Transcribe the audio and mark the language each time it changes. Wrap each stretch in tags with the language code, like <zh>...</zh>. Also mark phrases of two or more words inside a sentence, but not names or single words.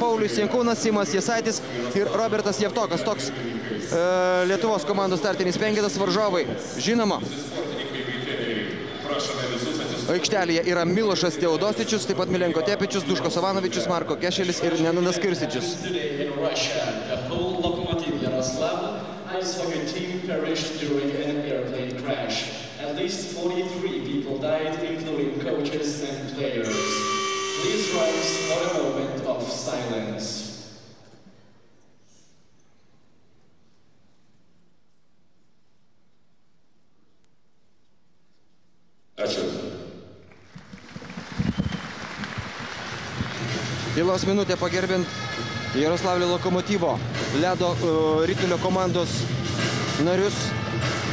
<lt>Paulius Jankūnas, Simas Jasaitis ir Robertas Jevtokas. Toks Lietuvos komandos startinis penketas. Varžovai, žinoma, aikštelėje yra Milošas Teodosičius, taip pat Milenko Tepičius, Duško Savanovičius, Marko Kešelis ir Nenadas Kirsičius.</lt> <en>At least 43 people died, including coaches and players. Please rise for a moment of silence.</en> <lt>Ačiū. Tylos minutė pagerbint Jaroslavlio Lokomotyvo ledo ritulio komandos narius.</lt>